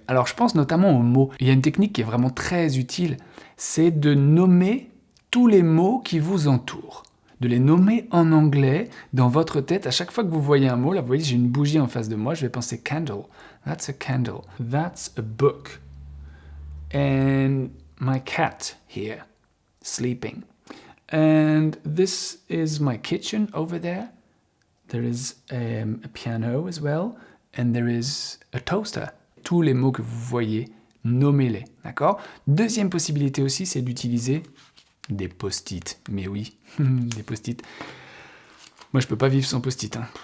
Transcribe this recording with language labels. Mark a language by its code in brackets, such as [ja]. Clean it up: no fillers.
[fr] Alors je pense notamment aux mots. Il y a une technique qui est vraiment très utile, c'est de nommer tous les mots qui vous entourent. De les nommer en anglais dans votre tête. À chaque fois que vous voyez un mot, là vous voyez j'ai une bougie en face de moi, je vais penser candle. [en] That's a candle. That's a book. And my cat here, sleeping. And this is my kitchen over there. There is a piano as well. And there is a toaster. [fr] Tous les mots que vous voyez, nommez-les. D'accord? Deuxième possibilité aussi, c'est d'utiliser des post-it. Mais oui, des post-it. Moi, je peux pas vivre sans post-it.